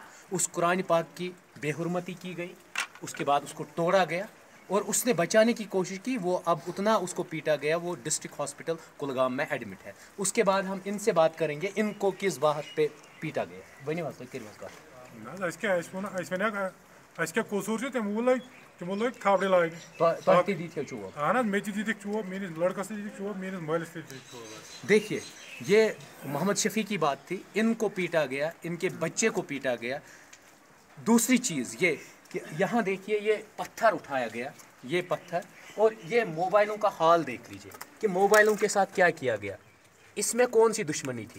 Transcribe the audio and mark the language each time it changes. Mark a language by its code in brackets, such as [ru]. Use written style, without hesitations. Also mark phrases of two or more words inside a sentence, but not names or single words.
[hi] उस कुरान पाक की बेहुरमती की गई, उसके बाद उसको तोड़ा गया और उसने बचाने की कोशिश की, वो अब उतना उसको पीटा गया, वो डिस्ट्रिक्ट हॉस्पिटल कुलगाम में एडमिट है। उसके बाद हम इनसे बात करेंगे इनको किस बात पे पीटा गया। बनी बात [ks] कसूर तमो लग थाबड़े लाग लड़कस मालिस। [hi] देखिए, ये मोहम्मद शफी की बात थी, इनको पीटा गया, इनके बच्चे को पीटा गया। दूसरी चीज़ ये कि यहाँ देखिए ये पत्थर उठाया गया, ये पत्थर, और ये मोबाइलों का हाल देख लीजिए कि मोबाइलों के साथ क्या किया गया, इसमें कौन सी दुश्मनी थी।